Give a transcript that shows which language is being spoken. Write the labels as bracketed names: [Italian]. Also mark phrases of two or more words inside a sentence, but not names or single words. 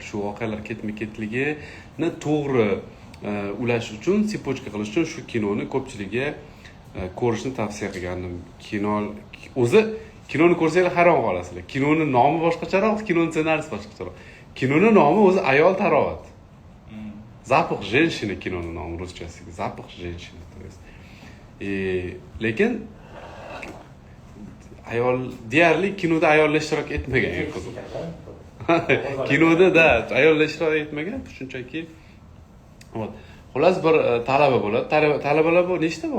[Uzbek] Shu voqealar ketma-ketligini to'g'ri ulash uchun, sipochka qilish uchun shu kinoni ko'pchilikga ko'rishni tavsiya qilgandim. Kinoni ko'rsanglar hayron qolasizlar. Kinoni nomi boshqacharoq, kinoni ssenariysi boshqacharoq. Kinoni nomi o'zi ayol tarovat. [Russian] Запах женщины [Uzbek] kinoni nomi ruschasiga. [Russian] Запах женщины, то есть. [Uzbek] Lekin ayol deyarli kinoda ayollar ishtirok etmagan qiziq. Kinoda ayollar ishtirok etmagan, shunchaki xullas bir talaba bo'ladi. Talabalar bor, nechta bor?